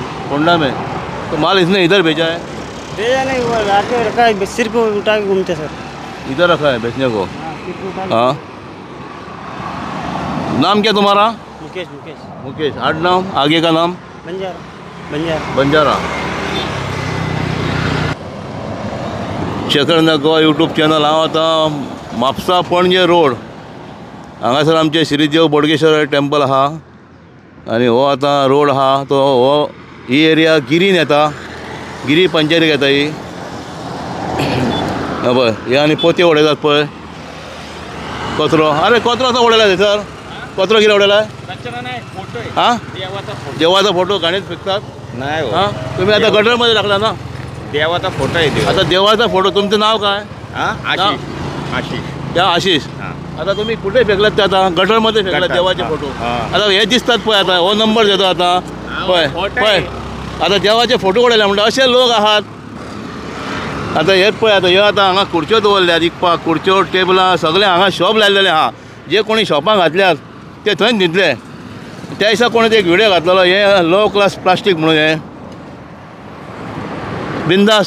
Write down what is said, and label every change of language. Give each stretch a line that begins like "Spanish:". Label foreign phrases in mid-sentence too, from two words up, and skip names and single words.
Hindi: कोंडा में। तो माल इसने इधर भेजा है? भेजा नहीं, वो रात में रखा है, सिर को उठा के घूमते सर। इधर रखा है बेचने को? हाँ, सिर को उठा के। हाँ, नाम क्या तुम्हारा? मुकेश मुकेश। मुकेश। आठ नाम, आगे का नाम? बंजारा बंजारा। बंजारा। शेखर नगवा यूट्यूब चॅनल।
Konkani: हांव आतां म्हापसा पणजे रोड हांगासर आमचे श्रीदेव बोडगेश्वर टेम्पल आहा आनी हो आतां रोड आहा तो हो ही एरिया गिरीन येता, गिरी पंचायतीक येता ही। पळय हे आनी पोतये उडयतात पळय कचरो। अरे कचरो असो उडयला थंयसर? कचरो कितें उडयला?
Marathi: हां, देवाचा फोटो घाणीत फेकतात? नाही हो, हां, तुम्ही आता गटरमध्ये टाकला ना? देवाचा फोटो आहे आता देवाचा फोटो, तुमचं नाव काय? आशिष आशिष त्या आशिष। हां. आता तुम्ही कुठे फेकलात ते? आता गटरमध्ये फेकलात गटर, देवाचे हां, फोटो। हां.
Konkani: आता हे दिसतात पळय, आता हो नंबर देतो आता पळय फोटो पळय,
Marathi: आहे.
Konkani: आता देवाचे फोटो उडयले म्हणटा असे लोक आहात। आता हेच पळय, आता ह्यो आता हांगा खुर्च्यो दवरल्यात विकपाक, खुर्च्यो टेबलां सगळे हांगा शॉप लायलेले आहा। जे कोणी शॉपां घातल्यात ते थंय न्हिदले। त्या दिसा कोणी एक व्हिडिओ घातलेलो, हे
English: low class plastic
Konkani: म्हणून हे बिंदास।